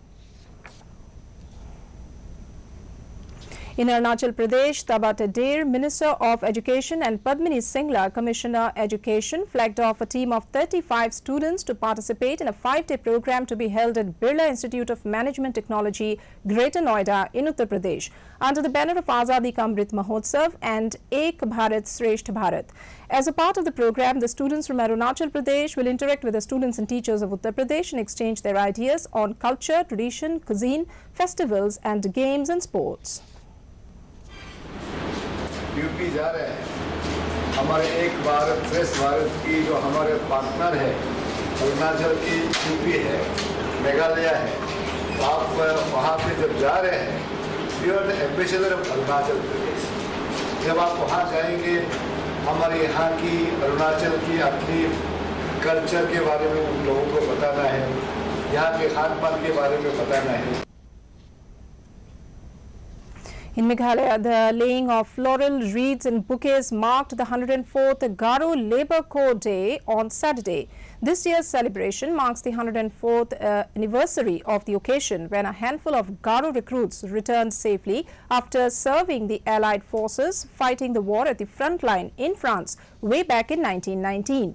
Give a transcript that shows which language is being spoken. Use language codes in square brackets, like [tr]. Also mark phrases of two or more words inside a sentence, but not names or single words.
[en] In Arunachal Pradesh, Taba Tadeur, Minister of Education, and Padmini Singla, Commissioner Education, flagged off a team of 35 students to participate in a 5-day program to be held at Birla Institute of Management Technology, Greater Noida in Uttar Pradesh, under the banner of Azadi Ka Amrit Mahotsav and Ek Bharat Shreshth Bharat. As a part of the program, the students from Arunachal Pradesh will interact with the students and teachers of Uttar Pradesh and exchange their ideas on culture, tradition, cuisine, festivals, and games and sports. [hi] यूपी जा रहे हैं हमारे एक भारत श्रेष्ठ भारत की जो हमारे पार्टनर है अरुणाचल की यूपी है मेघालय है तो आप वहाँ पे जब जा रहे हैं [en] you are the ambassador of Arunachal Pradesh [hi] जब आप वहाँ जाएंगे हमारे यहाँ की अरुणाचल की अपनी कल्चर के बारे में उन लोगों को बताना है यहाँ के खान पान के बारे में बताना है. [en] In Meghalaya, the laying of floral wreaths and bouquets marked the 104th Garo Labour Corps Day on Saturday. This year's celebration marks the 104th anniversary of the occasion when a handful of Garo recruits returned safely after serving the Allied forces fighting the war at the front line in France way back in 1919.